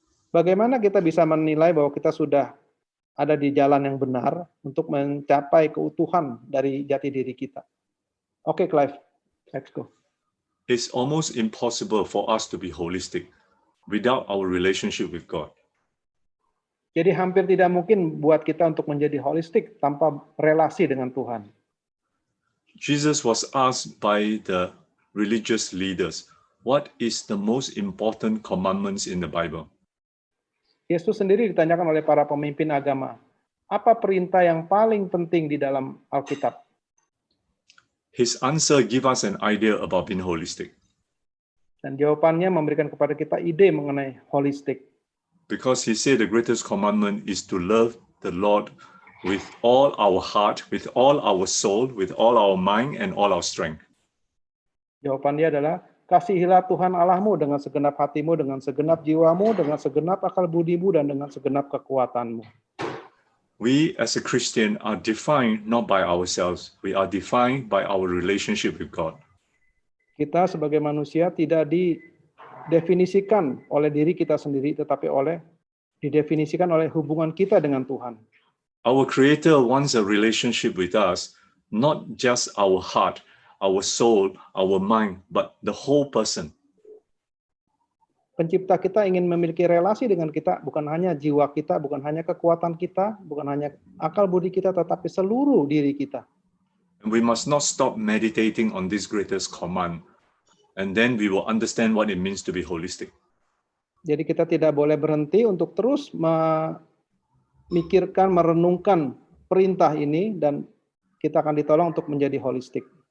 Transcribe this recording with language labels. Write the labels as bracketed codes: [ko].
[id] Bagaimana kita bisa menilai bahwa kita sudah ada di jalan yang benar untuk mencapai keutuhan dari jati diri kita. [en] Oke, Clive, let's go. It's almost impossible for us to be holistic without our relationship with God. [id] Jadi hampir tidak mungkin buat kita untuk menjadi holistik tanpa relasi dengan Tuhan. [en] Jesus was asked by the religious leaders, what is the most important commandments in the Bible? [id] Yesus sendiri ditanyakan oleh para pemimpin agama, apa perintah yang paling penting di dalam Alkitab? [en] His answer gives us an idea about being holistic. [id] Dan jawabannya memberikan kepada kita ide mengenai holistik. [en] Because he said the greatest commandment is to love the Lord with all our heart, with all our soul, with all our mind, and all our strength. [id] Jawabannya adalah, kasihilah Tuhan Allahmu dengan segenap hatimu, dengan segenap jiwamu, dengan segenap akal budimu, dan dengan segenap kekuatanmu. [en] We as a Christian are defined not by ourselves, we are defined by our relationship with God. [id] Kita sebagai manusia tidak didefinisikan oleh diri kita sendiri, tetapi didefinisikan oleh hubungan kita dengan Tuhan. [en] Our Creator wants a relationship with us, not just our heart, our soul, our mind, but the whole person. [id] Pencipta kita ingin memiliki relasi dengan kita, bukan hanya jiwa kita, bukan hanya kekuatan kita, bukan hanya akal budi kita, tetapi seluruh diri kita. [en] And we must not stop meditating on this greatest command, and then we will understand what it means to be holistic. [id] Jadi kita tidak boleh berhenti untuk terus memikirkan, merenungkan perintah ini, dan kita akan ditolong untuk menjadi holistik.